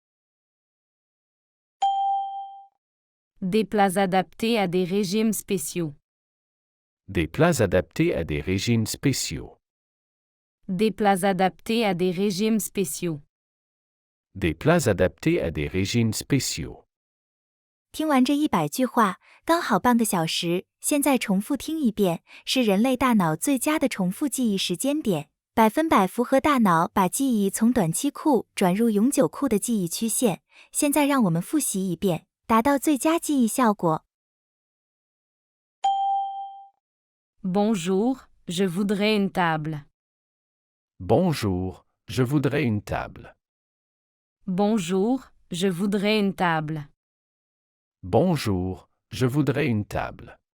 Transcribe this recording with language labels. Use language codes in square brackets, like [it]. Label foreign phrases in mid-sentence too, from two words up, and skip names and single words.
[fr] Des plats adaptés à des régimes spéciaux. Des plats adaptés à des régimes spéciaux. Des plats adaptés à des régimes spéciaux. Des plats adaptés à des régimes spéciaux. [zh] 听完这100句话，刚好半个小时，现在重复听一遍，是人类大脑最佳的重复记忆时间点，100%符合大脑把记忆从短期库转入永久库的记忆曲线。现在让我们复习一遍，达到最佳记忆效果。 [fr] Bonjour, je voudrais une table. Bonjour, je voudrais une table. Bonjour, je voudrais une table. Bonjour, je voudrais une table.